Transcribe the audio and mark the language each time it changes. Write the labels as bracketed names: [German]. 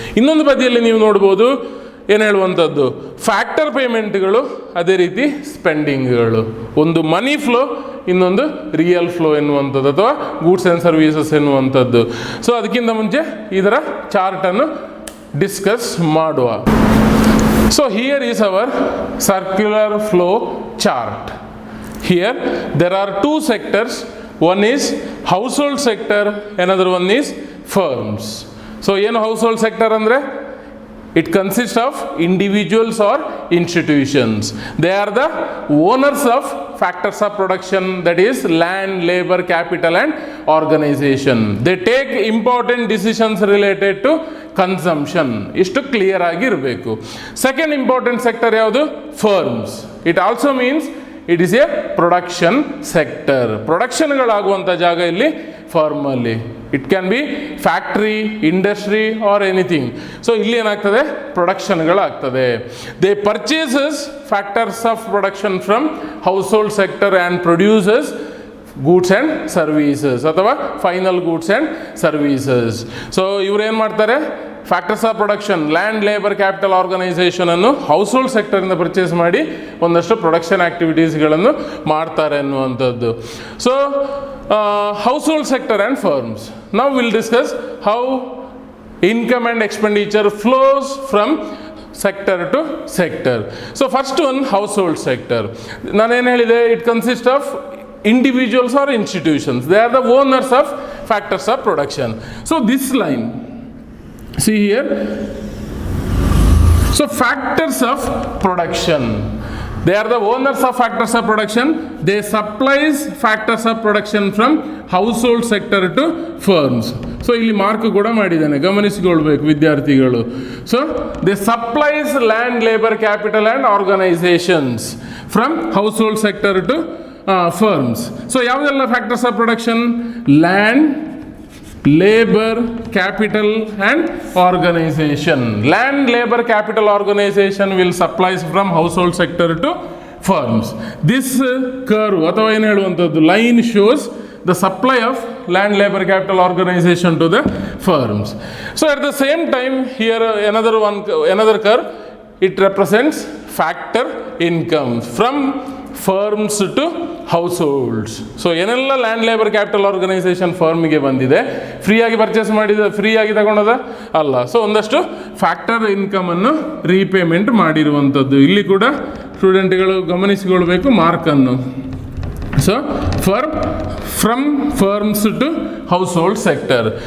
[Kannada] ಇನ್ನೊಂದು ಬದಿಯಲ್ಲಿ ನೀವು ನೋಡ್ಬೋದು ಏನು ಹೇಳುವಂಥದ್ದು? ಫ್ಯಾಕ್ಟರ್ ಪೇಮೆಂಟ್ಗಳು, ಅದೇ ರೀತಿ ಸ್ಪೆಂಡಿಂಗ್ಗಳು. ಒಂದು ಮನಿ ಫ್ಲೋ, ಇನ್ನೊಂದು ರಿಯಲ್ ಫ್ಲೋ ಎನ್ನುವಂಥದ್ದು ಅಥವಾ ಗೂಡ್ಸ್ ಆ್ಯಂಡ್ ಸರ್ವೀಸಸ್ ಎನ್ನುವಂಥದ್ದು. ಸೊ ಅದಕ್ಕಿಂತ ಮುಂಚೆ ಇದರ ಚಾರ್ಟನ್ನು ಡಿಸ್ಕಸ್ ಮಾಡುವ. [English] So here is our circular flow chart. Here there are two sectors. One is household sector, another one is firms. So [Kannada] ಏನು [English] household sector [Kannada] ಅಂದರೆ? [English] It consists of individuals or institutions. They are the owners of factors of production, that is land, labor, capital and organization. They take important decisions related to consumption. [Kannada] ಇಷ್ಟು clear ಆಗಿರಬೇಕು. Second important sector ಯಾವುದು? Firms. [English] It also means it is a production sector. [Kannada] ಪ್ರೊಡಕ್ಷನ್ಗಳಾಗುವಂಥ ಜಾಗ ಇಲ್ಲಿ ಫರ್ಮಲ್ಲಿ. [English] It can be factory, industry or anything. [Kannada] So ಇಲ್ಲಿ ಏನಾಗ್ತದೆ? [English] ಪ್ರೊಡಕ್ಷನ್ಗಳಾಗ್ತದೆ. They purchases factors of production from household sector and produces goods and services ಅಥವಾ final goods and services. [Kannada] So ಇವ್ರು ಏನು ಮಾಡ್ತಾರೆ? Factors of production, land, labour, capital, organisation ಅನ್ನು house hold ಸೆಕ್ಟರಿಂದ purchase ಮಾಡಿ ಒಂದಷ್ಟು production ಆ್ಯಕ್ಟಿವಿಟೀಸ್ಗಳನ್ನು ಮಾಡ್ತಾರೆ ಅನ್ನುವಂಥದ್ದು. [English] So household sector and firms. Now will discuss how income and expenditure flows from sector to sector. So first one household sector. [Kannada] ನಾನೇನು ಹೇಳಿದೆ? [English] It consist of individuals or institutions. They are the owners of factors of production. So this line, see here, so factors of production, they are the owners of factors of production. They supplies factors of production from household sector to firms. So [Kannada] ಇಲ್ಲಿ mark ಕೂಡ ಮಾಡಿದ್ದಾನೆ, ಗಮನಿಸಿಕೊಳ್ಬೇಕು ವಿದ್ಯಾರ್ಥಿಗಳು. [English] So they supplies land, labour, capital and organisations from household sector to firms. So ಯಾವುದೆಲ್ಲ factors of production? Land, labour, capital and organisation. Land, labour, capital, organisation will supplies from household sector to firms. This curve [Kannada] ಅಥವಾ ಏನು ಹೇಳುವಂಥದ್ದು? [English] Line shows the supply of land, labor, capital, organization to the firms. So at the same time here another curve, it represents factor income from firms to households. [Kannada] So ಏನೆಲ್ಲ land, labour, capital, organisation ಫರ್ಮಿಗೆ ಬಂದಿದೆ, ಫ್ರೀಯಾಗಿ purchase ಮಾಡಿದ, ಫ್ರೀಯಾಗಿ ತಗೊಂಡದ ಅಲ್ಲ. So ಒಂದಷ್ಟು factor ಇನ್ಕಮನ್ನು repayment ಮಾಡಿರುವಂಥದ್ದು. ಇಲ್ಲಿ ಕೂಡ ಸ್ಟೂಡೆಂಟ್ಗಳು ಗಮನಿಸಿಕೊಳ್ಬೇಕು ಮಾರ್ಕನ್ನು. [English] So from firms to household sector.